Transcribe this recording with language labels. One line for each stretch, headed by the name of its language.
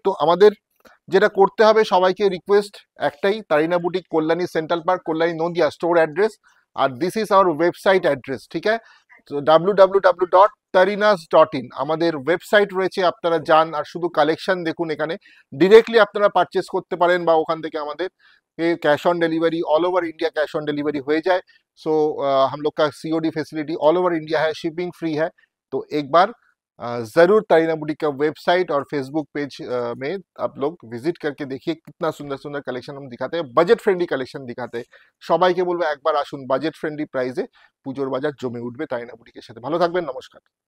Bangla: তো আমাদের যেটা করতে হবে, সবাইকে রিকোয়েস্ট একটাই, তারিনা boutique, Kalyani central park, Kalyani Nadia store address, আর
English: this is our website address,
Bangla: ঠিক আছে। তো www.tarinas.in আমাদের ওয়েবসাইট রয়েছে, আপনারা যান আর শুধু কালেকশন দেখুন। এখানে ডিরেক্টলি আপনারা পারচেস করতে পারেন, বা ওখান থেকে আমাদের
English: cash on delivery, all over India cash on delivery
Bangla: हो जाए।
Hindi: सो हम लोग का COD facility all over India है, शिपिंग फ्री है। तो एक बार जरूर तारीना बुटीक का वेबसाइट और फेसबुक पेज में आप लोग विजिट करके देखिए, कितना सुंदर सुंदर कलेक्शन हम दिखाते हैं, बजट फ्रेंडली कलेक्शन दिखाते हैं।
Bangla: সবাইকে বলবো একবার আসুন, বাজেট ফ্রেন্ডলি প্রাইসে পুজোর বাজার জমে উঠবে তারিনা বুটিকের সাথে। ভালো থাকবেন, নমস্কার।